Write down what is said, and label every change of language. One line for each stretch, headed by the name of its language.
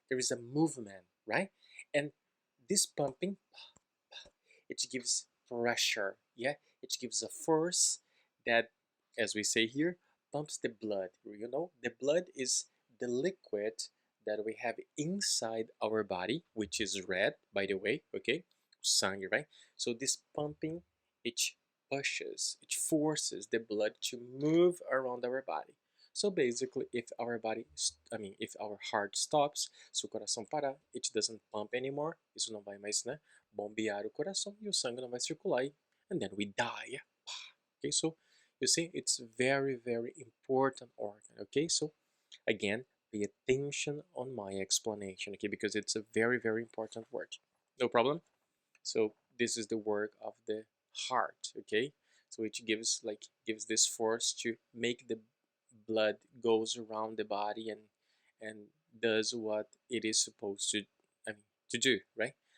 English: There is a movement, right? And this pumping, it gives pressure, yeah, it gives a force that, as we say here, pumps the blood. You know, the blood is the liquid that we have inside our body, which is red, by the way, okay? Sangue, right? So this pumping, it pushes, it forces the blood to move around our body. So basically, if our body, I mean, if our heart stops,
Portuguese: se o coração parar,
English: it doesn't pump anymore,
Portuguese: isso não vai mais, né, bombear o coração e o sangue não vai circular
English: and then we die. Okay, so you see, it's very, very important organ. Okay, so again, pay attention on my explanation, okay, because it's a very, very important word. No problem. So this is the work of the heart, okay? So it gives this force to make the blood goes around the body and does what it is supposed to, I mean, to do, right?